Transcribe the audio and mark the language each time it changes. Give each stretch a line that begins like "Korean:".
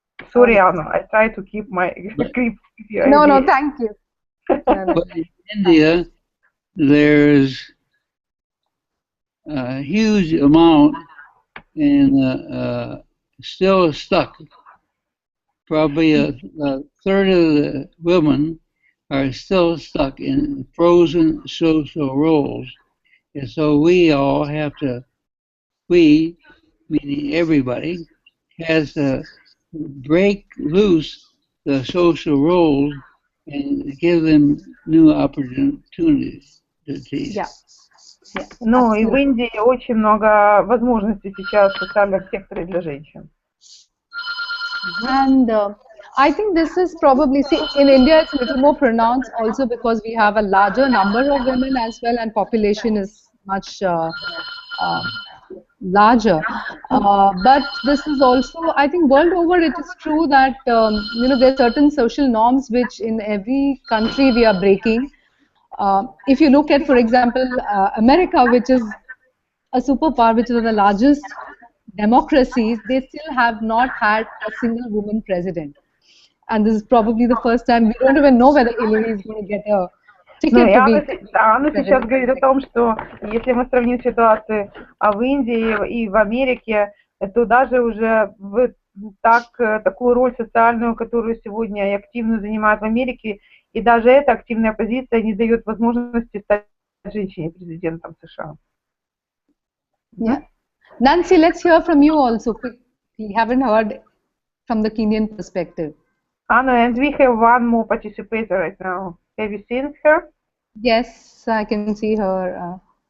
English: Sorry, Anna, I try to keep my grip. No, thank you. But in India, there's a huge amount and still stuck. Probably a third of the women are still stuck in frozen social roles. And so we all have to, we, meaning everybody, has to break loose the social roles and give them new opportunities. Yeah.
Russian: Ну, и в Индии очень много возможностей сейчас в социальном секторе для женщин.
English: And I think this is probably, see, in India it's a little more pronounced also because we have a larger number of women as well, and population is much larger. But this is also, I think world over it is true that, there are certain social norms which in every country we are breaking. If you look at, for example, America, which is a superpower, which is one of the largest democracies, they still have not had a single woman president. And this is probably the first time. We don't even know whether Hillary is going to get a ticket to be.
Russian: Анна сейчас говорит о том, что если мы сравним ситуацию в Индии и в Америке, то даже уже в такую роль социальную, которую сегодня и активно занимают в Америке, и даже эта активная позиция не дает возможности стать женщине президентом США.
English: Yeah. Nancy, let's hear from you also. We haven't heard from the Kenyan perspective. Anna, and we have one more participator right now. Have you seen her? Yes, I can see her.